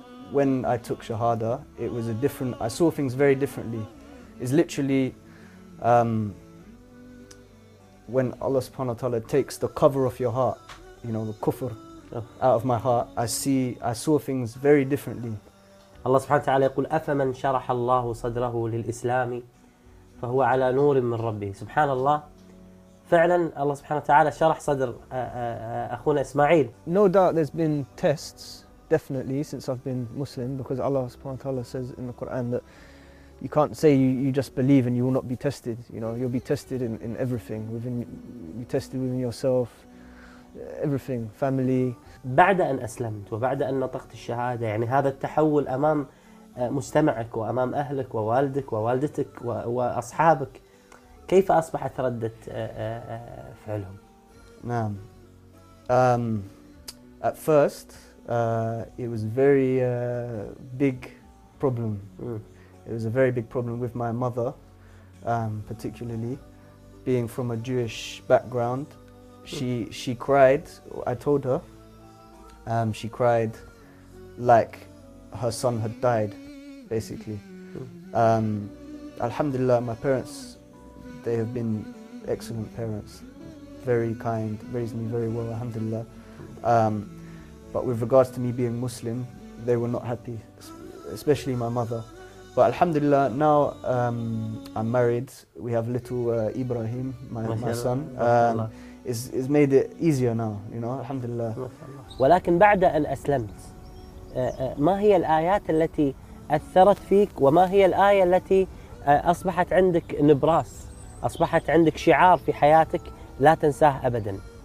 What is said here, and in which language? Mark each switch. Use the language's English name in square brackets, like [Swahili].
[English] When I took Shahada, it was a different, I saw things very differently. It's literally when Allah subhanahu wa ta'ala takes the cover of your heart, you know, the kufr, out of my heart, I saw things very differently. [Arabic] Allah subhanahu wa ta'ala يقول أَفَمَنْ شَرَحَ اللَّهُ صَدْرَهُ لِلْإِسْلَامِ فَهُوَ عَلَى نُورٍ مِّنْ رَبِّهِ. سبحان الله, فعلاً Allah subhanahu wa ta'ala شرح صدر أخونا إسماعيل. [English] No doubt there's been tests, definitely, since I've been Muslim, because Allah subhanahu wa ta'ala says in the Quran that you can't say you just believe and you will not be tested. You know, you'll be tested in everything, you'll be tested within yourself, everything, family. [Arabic] بعد أن أسلمت وبعد أن نطقت الشهادة, يعني هذا التحول أمام مجتمعك وأمام أهلك ووالدك ووالدتك وأصحابك, كيف أصبحت ردة فعلهم؟ نعم. [English] At first, it was very big problem. It was a very big problem with my mother, particularly being from a Jewish background. She cried. I told her, she cried like her son had died, basically. Alhamdulillah, my parents, they have been excellent parents. very kind, raised me very well, alhamdulillah. But with regards to me being Muslim, they were not happy, especially my mother. But alhamdulillah, now I'm married. We have little Ibrahim, my son. It's made it easier now, you know, alhamdulillah. [Arabic] ولكن بعد أن أسلمت ما هي الآيات التي أثرت فيك وما هي الآية التي أصبحت عندك نبراس أصبحت عندك شعار في حياتك لا تنساه أبدا